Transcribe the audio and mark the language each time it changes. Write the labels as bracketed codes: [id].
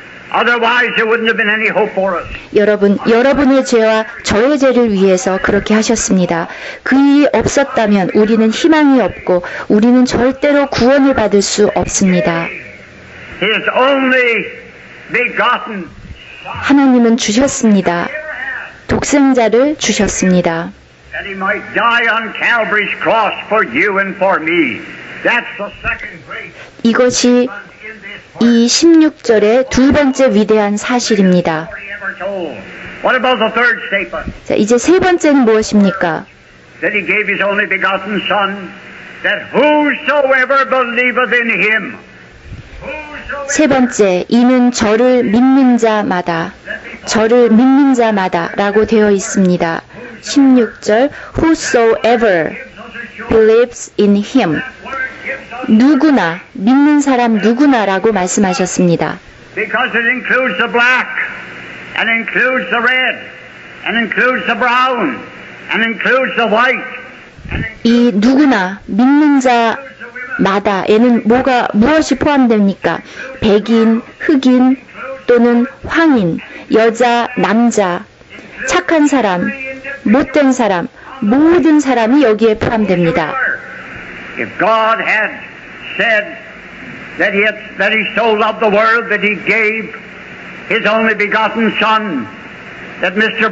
[en] Otherwise, there wouldn't have been any hope for us. [ko] 여러분, 여러분의 죄와 저의 죄를 위해서 그렇게 하셨습니다. 그 일이 없었다면 우리는 희망이 없고 우리는 절대로 구원을 받을 수 없습니다. [en] His only begotten [ko] 하나님은 주셨습니다. 독생자를 주셨습니다. [en] that He might die on Calvary's cross for you and for me. That's the second great [ko] 이것이 [en] in this [ko] 이 16절의 두 번째 위대한 사실입니다. [en] story ever told. What about the third statement? [ko] 자, 이제 세 번째는 무엇입니까? [en] That He gave His only begotten Son, that whosoever believeth in Him, [ko] 세 번째, 이는 저를 믿는 자마다, 저를 믿는 자마다 라고 되어 있습니다. [en] 16절, whosoever believes in him. [ko] 누구나, 믿는 사람 누구나라고 말씀하셨습니다. [en] because it includes the black, and includes the red, and includes the brown, and includes the white, and [ko] 이 누구나, 믿는 자마다에는 무엇이 포함됩니까? 백인, 흑인, 또는 황인, 여자, 남자, 착한 사람, 못된 사람, 모든 사람이 여기에 포함됩니다. [en] if God had said that He so loved the world that He gave His only begotten Son, that Mr.